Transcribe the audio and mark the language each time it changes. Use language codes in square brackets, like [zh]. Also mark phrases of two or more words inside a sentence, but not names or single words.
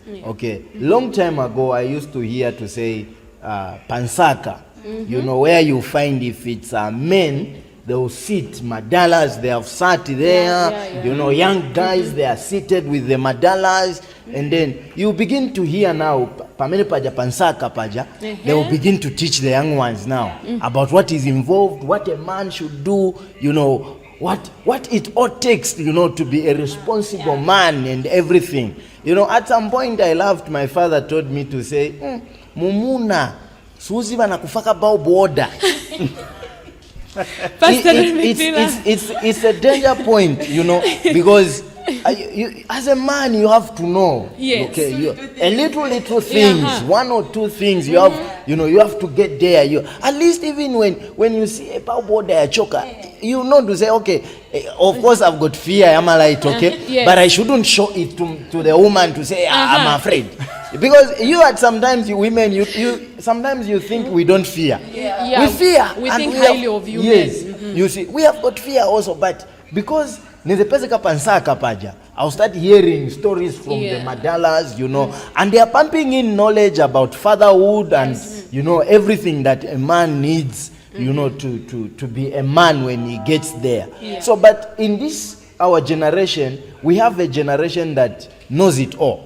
[en] Okay, long time ago I used to hear to say pansaka, where you find, if it's men, they will sit, madalas, they have sat there, young guys, they are seated with the madalas, and then you begin to hear now, [ny] pamene paja pansaka paja, [en] they will begin to teach the young ones now about what is involved, what a man should do, what it all takes, to be a responsible man and everything. At some point I laughed, my father told me to say, [ny] mumuna, suzi bana kufaka bao boda. [en] It's a danger point, because as a man you have to know. Yes. Okay, a little things, one or two things you have, you have to get there. At least even when you see a power board choker, to say, okay, of course I've got fear, I'm light, okay, Yes. but I shouldn't show it to the woman to say I'm afraid. Because sometimes you women, sometimes you think we don't fear. Yeah, We fear. we and think have- highly of you Yes, men. you see, we have got fear also, but because [ny] nizepezeka pansaka paja, [en] I'll start hearing stories from the madalas, and they are pumping in knowledge about fatherhood and everything that a man needs, to be a man when he gets there. So, but in this our generation, we have a generation that knows it all.